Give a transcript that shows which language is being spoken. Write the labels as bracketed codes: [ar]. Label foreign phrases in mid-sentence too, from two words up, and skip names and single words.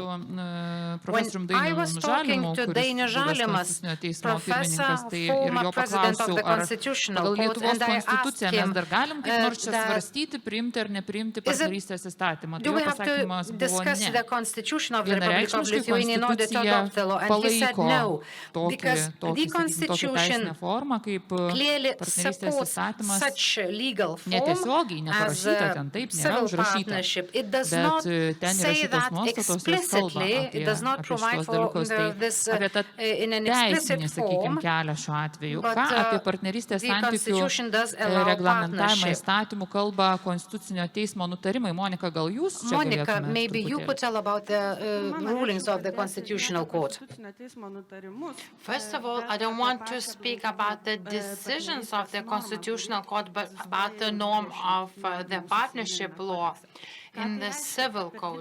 [en] When I was talking to Dainius Žalimas, professor, former president of the Constitutional Court, and I asked him, do we have to discuss the Constitution of the Republic of Lithuania in order to adopt the law? And he said no, because the Constitution clearly supports such [lt] netiesiogiai neparašyta, ten taip nėra užrašyta, bet ten įrašytos nuostatos, jos kalba apie šitos dalykus, tai apie tą teisinį, sakykime, kelią šiuo atveju. Ką apie partnerystės santykių reglamentavimą įstatymų kalba Konstitucinio teismo nutarimai? Monika, gal jūs čia [en] Monica, maybe you could tell about the rulings of the Constitutional Court. First of all, I don't want to speak about the decisions of the Constitutional Court, but about the norm of the partnership law in the civil code.